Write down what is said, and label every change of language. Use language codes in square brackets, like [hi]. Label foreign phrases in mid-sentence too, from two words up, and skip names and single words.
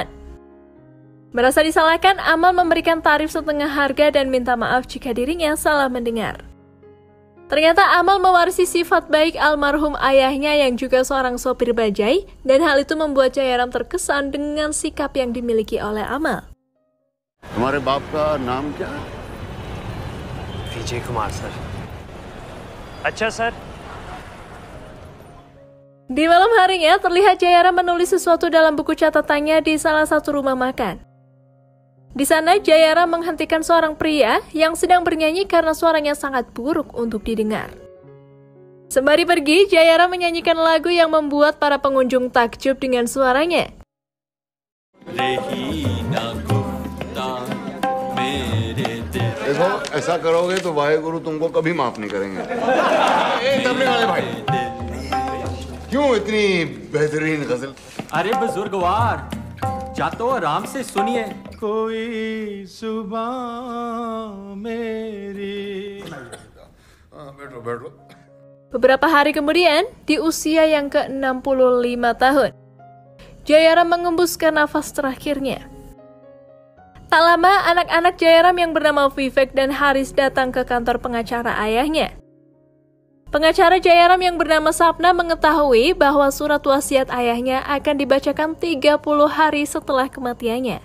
[id] Merasa disalahkan, Amal memberikan tarif setengah harga dan minta maaf jika dirinya salah mendengar. Ternyata Amal mewarisi sifat baik almarhum ayahnya yang juga seorang sopir bajai, dan hal itu membuat Jayaram terkesan dengan sikap yang dimiliki oleh Amal. [hi] तुम्हारे बाप का नाम क्या? विजय कुमार सर. अच्छा सर. [id] Di malam harinya, terlihat Jayaram menulis sesuatu dalam buku catatannya di salah satu rumah makan. Di sana, Jayaram menghentikan seorang pria yang sedang bernyanyi karena suaranya sangat buruk untuk didengar. Sembari pergi, Jayaram menyanyikan lagu yang membuat para pengunjung takjub dengan suaranya. [hi] देखो ऐसा करोगे तो वाहेगुरु तुमको कभी माफ नहीं करेंगे। तबले वाले भाई क्यों इतनी बेहतरीन गजल? अरे बुजुर्गवार, जा तो आराम से सुनिए। कोई सुबह मेरी। बैठो बैठो। [id] Beberapa hari kemudian, di usia yang ke-65 tahun, Jayaram mengembuskan nafas terakhirnya. Tak lama, anak-anak Jayaram yang bernama Vivek dan Haris datang ke kantor pengacara ayahnya. Pengacara Jayaram yang bernama Sapna mengetahui bahwa surat wasiat ayahnya akan dibacakan 30 hari setelah kematiannya.